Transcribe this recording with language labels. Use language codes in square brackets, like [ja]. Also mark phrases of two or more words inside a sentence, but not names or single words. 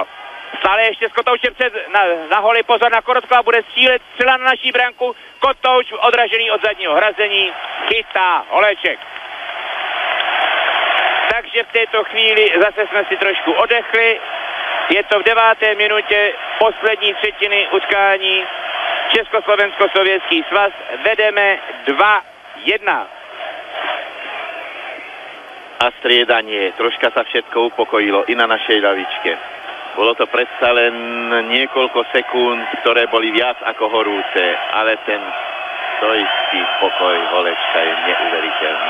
[cs] Stále ještě s Kotoučem na holi, pozor na Korotkova, bude střílet, střela na naší branku, Kotouč odražený od zadního hrazení, chytá Holeček. Takže v této chvíli zase jsme si trošku odechli. Je to v 9. minutě poslední třetiny utkání. Československo-sovětský svaz vedeme 2-1. [sk] A striedanie. Troška sa všetko upokojilo i na našej ľavičke. Bolo to predsa len niekoľko sekúnd, ktoré boli viac ako horúce, ale ten stoický pokoj Holečka je neuveriteľný.